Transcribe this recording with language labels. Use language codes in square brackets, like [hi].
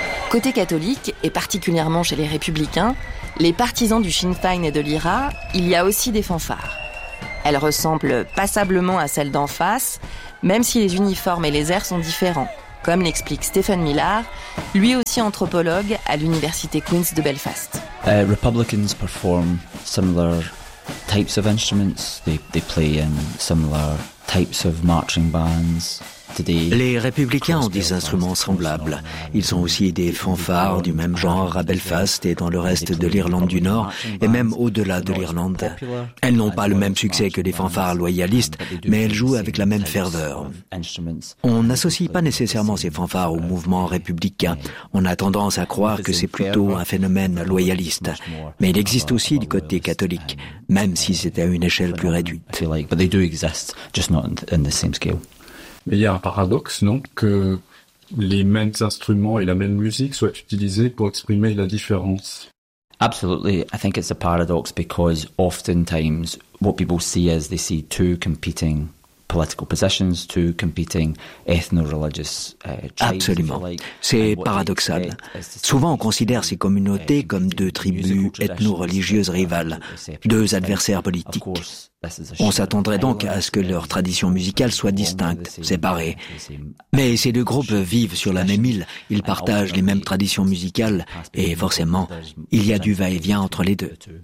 [fr] Côté catholique, et particulièrement chez les Républicains, les partisans du Sinn Féin et de l'IRA, il y a aussi des fanfares. Elles ressemblent passablement à celles d'en face, même si les uniformes et les airs sont différents, comme l'explique Stephen Millar, lui aussi anthropologue à l'Université Queen's de Belfast. [en] Republicans perform similar types of instruments. They play in similar types of marching bands. [fr] Les républicains ont des instruments semblables. Ils ont aussi des fanfares du même genre à Belfast et dans le reste de l'Irlande du Nord et même au-delà de l'Irlande. Elles n'ont pas le même succès que les fanfares loyalistes, mais elles jouent avec la même ferveur. On n'associe pas nécessairement ces fanfares au mouvement républicain. On a tendance à croire que c'est plutôt un phénomène loyaliste. Mais il existe aussi du côté catholique, même si c'est à une échelle plus réduite. Mais il y a un paradoxe, non, que les mêmes instruments et la même musique soient utilisés pour exprimer la différence. [en] Absolutely, I think it's a paradox because oftentimes what people see is they see two competing political positions, two competing ethno-religious tribes. [fr] Absolument, c'est paradoxal. Souvent, on considère ces communautés comme deux tribus ethno-religieuses rivales, deux adversaires politiques. On s'attendrait donc à ce que leurs traditions musicales soient distinctes, séparées. Mais ces deux groupes vivent sur la même île, ils partagent les mêmes traditions musicales, et forcément, il y a du va-et-vient entre les deux.